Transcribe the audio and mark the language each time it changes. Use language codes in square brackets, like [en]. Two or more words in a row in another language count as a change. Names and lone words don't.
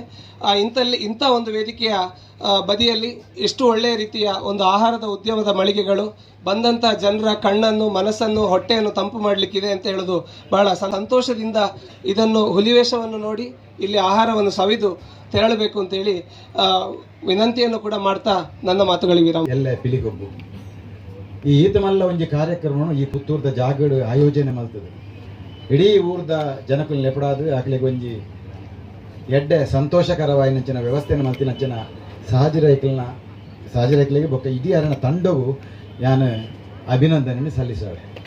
[kn] ಇಂಥ ಒಂದು ವೇದಿಕೆಯ ಬದಿಯಲ್ಲಿ ಎಷ್ಟು ಒಳ್ಳೆಯ ರೀತಿಯ ಒಂದು ಆಹಾರದ ಉದ್ಯಮದ ಮಳಿಗೆಗಳು ಬಂದಂಥ ಜನರ ಕಣ್ಣನ್ನು, ಮನಸ್ಸನ್ನು, ಹೊಟ್ಟೆಯನ್ನು ತಂಪು ಮಾಡಲಿಕ್ಕಿದೆ ಅಂತ ಹೇಳೋದು ಬಹಳ ಸಂತೋಷದಿಂದ ಇದನ್ನು ಹುಲಿವೇಷವನ್ನು ನೋಡಿ ಇಲ್ಲಿ ಆಹಾರವನ್ನು ಸವಿದು ತೆರಳಬೇಕು ಅಂತೇಳಿ ವಿನಂತಿಯನ್ನು ಕೂಡ ಮಾಡ್ತಾ ನನ್ನ ಮಾತುಗಳಿಗೆ ವಿರಾಮ. [tcy] ಎಲ್ಲ ಪಿಲಿಗೊಬ್ಬು ಈ ಈತಮಲ್ಲ ಒಂಜಿ ಕಾರ್ಯಕ್ರಮವನ್ನು ಈ ಪುತ್ತೂರ್ದ ಜಾಗಡು ಆಯೋಜನೆ ಮಾಡ್ತದೆ. ಇಡೀ ಊರ್ದ ಜನಕ್ಕೂ ಲೆಪಡಾದು ಆಕಲಿಗೆ ಒಂಜಿ ಎಡ್ಡೆ ಸಂತೋಷಕರವಾಯಿನಂಚಿನ ವ್ಯವಸ್ಥೆಯನ್ನು ಮಾಡ್ತಿನಂಚಿನ ಸಾಜಿರೈಕ್ಲಿಗೆ ಬೊಕ್ಕ ಇಡೀ ಅರಣ ತಂಡವು ಯಾನು ಅಭಿನಂದನೆ ಸಲ್ಲಿಸಾಳೆ.